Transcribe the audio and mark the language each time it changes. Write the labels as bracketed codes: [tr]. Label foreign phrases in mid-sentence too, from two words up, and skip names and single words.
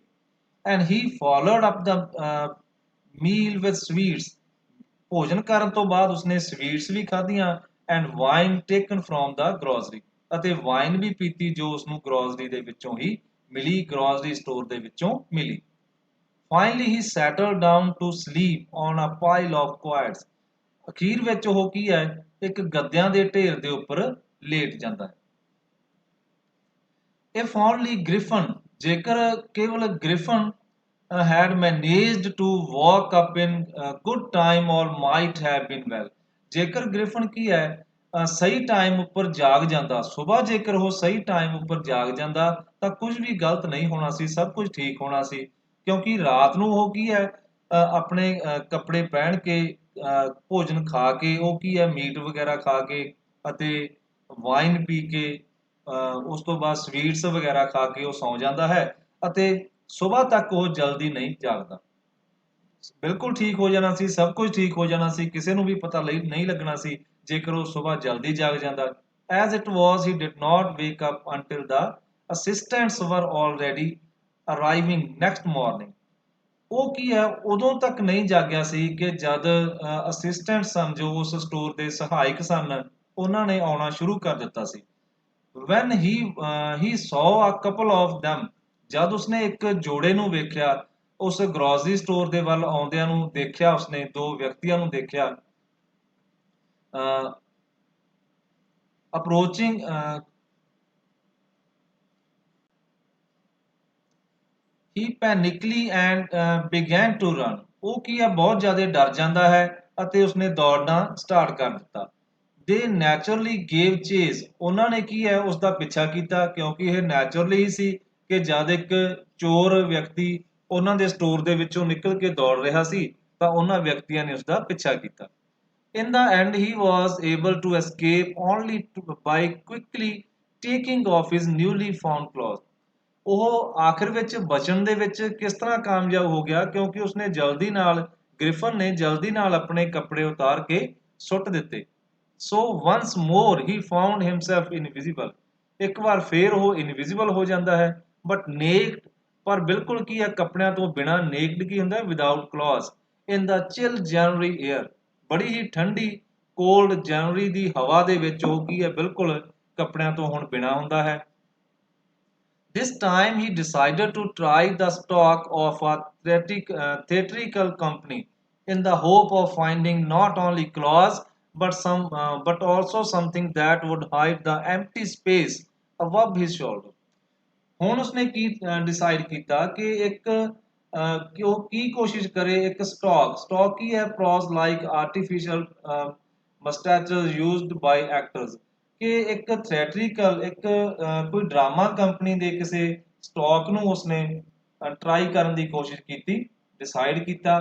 [en] and he followed up the meal with sweets, [pa] ਭੋਜਨ ਕਰਨ ਤੋਂ ਬਾਅਦ ਉਸਨੇ ਸਵੀਟਸ ਵੀ ਖਾਧੀਆਂ। [en] and wine taken from the grocery, [pa] ਅਤੇ ਵਾਈਨ ਵੀ ਪੀਤੀ ਜੋ ਉਸਨੂੰ ਗਰੋਸਰੀ ਦੇ ਵਿੱਚੋਂ ਹੀ ਮਿਲੀ, [en] grocery store [pa] ਦੇ ਵਿੱਚੋਂ ਮਿਲੀ। [en] Finally he settled down to sleep on a pile of quoits, [pa] ਅਖੀਰ ਵਿੱਚ ਉਹ ਕੀ ਹੈ ਇੱਕ ਗੱਦਿਆਂ ਦੇ ਢੇਰ ਦੇ ਉੱਪਰ ਲੇਟ ਜਾਂਦਾ ਹੈ। [en] If only Griffin, [pa] ਜੇਕਰ ਕੇਵਲ [en] ਗ੍ਰਿਫਨ had managed to walk up in good time all might have been well, [pa] ਜੇਕਰ ਗ੍ਰਿਫਨ ਕੀ ਹੈ ਸਹੀ ਟਾਈਮ ਉੱਪਰ ਜਾਗ ਜਾਂਦਾ, ਸੁਬਾਹ ਜੇਕਰ ਉਹ ਸਹੀ ਟਾਈਮ ਉੱਪਰ ਜਾਗ ਜਾਂਦਾ ਤਾਂ ਕੁਝ ਵੀ ਗਲਤ ਨਹੀਂ ਹੋਣਾ ਸੀ, ਸਭ ਕੁਝ ਠੀਕ ਹੋਣਾ ਸੀ। ਕਿਉਂਕਿ ਰਾਤ ਨੂੰ ਉਹ ਕੀ ਹੈ, ਆਪਣੇ ਕੱਪੜੇ ਪਹਿਨ ਕੇ, ਭੋਜਨ ਖਾ ਕੇ, ਉਹ ਕੀ ਹੈ, ਮੀਟ ਵਗੈਰਾ ਖਾ ਕੇ ਅਤੇ ਵਾਈਨ ਪੀ ਕੇ, ਉਸ ਤੋਂ ਬਾਅਦ ਸਵੀਟਸ ਵਗੈਰਾ ਖਾ ਕੇ ਉਹ ਸੌਂ ਜਾਂਦਾ ਹੈ ਅਤੇ ਸੁਬਾਹ ਤੱਕ ਉਹ ਜਲਦੀ ਨਹੀਂ ਜਾਗਦਾ। ਬਿਲਕੁਲ ਠੀਕ ਹੋ ਜਾਣਾ ਸੀ, ਸਭ ਕੁਝ ਠੀਕ ਹੋ ਜਾਣਾ ਸੀ, ਕਿਸੇ ਨੂੰ ਵੀ ਪਤਾ ਲਈ ਨਹੀਂ ਲੱਗਣਾ ਸੀ ਜੇਕਰ ਉਹ ਸੁਬਾਹ ਜਲਦੀ ਜਾਗ ਜਾਂਦਾ। [en] As it was, he did not wake up until the assistants were already arriving next morning. [pa] ਉਹ ਕੀ ਹੈ, ਉਦੋਂ ਤੱਕ ਨਹੀਂ ਜਾਗਿਆ ਸੀ ਕਿ ਜਦ ਅਸਿਸਟੈਂਟ ਸਨ, ਜੋ ਉਸ ਸਟੋਰ ਦੇ ਸਹਾਇਕ ਸਨ, ਉਹਨਾਂ ਨੇ ਆਉਣਾ ਸ਼ੁਰੂ ਕਰ ਦਿੱਤਾ ਸੀ। [en] When he saw a couple of them, [pa] ਜਦ ਉਸਨੇ ਇੱਕ ਜੋੜੇ ਨੂੰ ਵੇਖਿਆ, ਉਸ ਗਰੋਸਰੀ ਸਟੋਰ ਦੇ ਵੱਲ ਆਉਂਦਿਆਂ ਨੂੰ ਦੇਖਿਆ, ਉਸਨੇ ਦੋ ਵਿਅਕਤੀਆਂ ਨੂੰ ਦੇਖਿਆ, ਅਪਰੋਚਿੰਗ, [en] he panically and began to run. [pa] ਉਹ ਕੀ ਹੈ, ਬਹੁਤ ਜ਼ਿਆਦਾ ਡਰ ਜਾਂਦਾ ਹੈ ਅਤੇ ਉਸਨੇ ਦੌੜਨਾ ਸਟਾਰਟ ਕਰ ਦਿੱਤਾ। [en] They naturally gave chase. [pa] ਉਹਨਾਂ ਨੇ ਕੀ ਹੈ, ਉਸਦਾ ਪਿੱਛਾ ਕੀਤਾ, ਕਿਉਂਕਿ ਇਹ ਨੈਚੁਰਲੀ ਹੀ ਸੀ ਕਿ ਜਦ ਇੱਕ ਚੋਰ ਵਿਅਕਤੀ ਉਹਨਾਂ ਦੇ ਸਟੋਰ ਦੇ ਵਿੱਚੋਂ ਨਿਕਲ ਕੇ ਦੌੜ ਰਿਹਾ ਸੀ ਤਾਂ ਉਹਨਾਂ ਵਿਅਕਤੀਆਂ ਨੇ ਉਸਦਾ ਪਿੱਛਾ ਕੀਤਾ। [en] In the end, he was able to escape only by quickly taking off his newly found clothes. [pa] ਉਹ ਆਖਿਰ ਵਿੱਚ ਬਚਣ ਦੇ ਵਿੱਚ ਕਿਸ ਤਰ੍ਹਾਂ ਕਾਮਯਾਬ ਹੋ ਗਿਆ, ਕਿਉਂਕਿ ਉਸਨੇ ਜਲਦੀ ਨਾਲ, ਗ੍ਰਿਫਨ ਨੇ ਜਲਦੀ ਨਾਲ ਆਪਣੇ ਕੱਪੜੇ ਉਤਾਰ ਕੇ ਸੁੱਟ ਦਿੱਤੇ। [en] so once more he found himself invisible. [pa] ਇੱਕ ਵਾਰ ਫੇਰ ਉਹ ਇਨਵਿਜ਼ੀਬਲ ਹੋ ਜਾਂਦਾ ਹੈ, [en] but naked, [pa] ਪਰ ਬਿਲਕੁਲ ਕੀ ਹੈ, ਕੱਪੜਿਆਂ ਤੋਂ ਬਿਨਾ। [en] ਨੇਕਡ [pa] ਕੀ ਹੁੰਦਾ, [en] without clothes, in the chill January air. [pa] ਬੜੀ ਹੀ ਠੰਡੀ ਕੋਲਡ ਜਨਵਰੀ ਦੀ ਹਵਾ ਦੇ ਵਿੱਚ ਉਹ ਕੀ ਹੈ, ਬਿਲਕੁਲ ਕੱਪੜਿਆਂ ਤੋਂ ਹੁਣ ਬਿਨਾ ਹੁੰਦਾ ਹੈ। [en] This time he decided to try the stock of a theatrical company in the hope of finding not only clothes but also something that would hide the empty space above his shoulder. [pa] ਹੁਣ ਉਸਨੇ ਕੀ ਡਿਸਾਈਡ ਕੀਤਾ ਕਿ ਕਿ ਉਹ ਕੀ ਕੋਸ਼ਿਸ਼ ਕਰੇ, ਇੱਕ ਸਟਾਕ ਕੀ ਹੈ, [en] props like artificial moustaches used by actors, [pa] ਕਿ ਇੱਕ ਥੀਏਟਰੀਕਲ, ਇੱਕ ਕੋਈ [en] drama company [pa] ਦੇ ਕਿਸੇ ਸਟਾਕ ਨੂੰ ਉਸਨੇ ਟਰਾਈ ਕਰਨ ਦੀ ਕੋਸ਼ਿਸ਼ ਕੀਤੀ, ਡਿਸਾਈਡ ਕੀਤਾ।